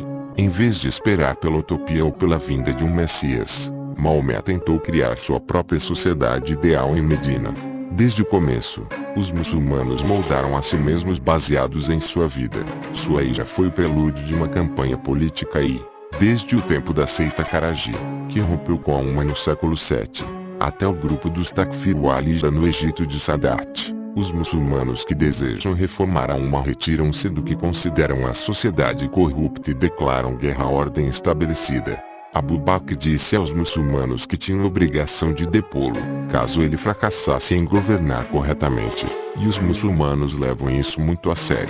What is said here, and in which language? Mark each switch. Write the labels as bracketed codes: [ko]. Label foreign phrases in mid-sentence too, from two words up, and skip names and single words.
[pt] Em vez de esperar pela utopia ou pela vinda de um Messias, Maomé tentou criar sua própria sociedade ideal em Medina. Desde o começo, os muçulmanos moldaram a si mesmos baseados em sua vida. Sua hijra foi o prelúdio de uma campanha política e, desde o tempo da seita Karaji, que rompeu com a Umma no século VII, até o grupo dos Takfir wal-Hijra no Egito de Sadat, os muçulmanos que desejam reformar a Umma retiram-se do que consideram a sociedade corrupta e declaram guerra à ordem estabelecida. Abu Bakr disse aos muçulmanos que tinham obrigação de depô-lo, caso ele fracassasse em governar corretamente, e os muçulmanos levam isso muito a sério.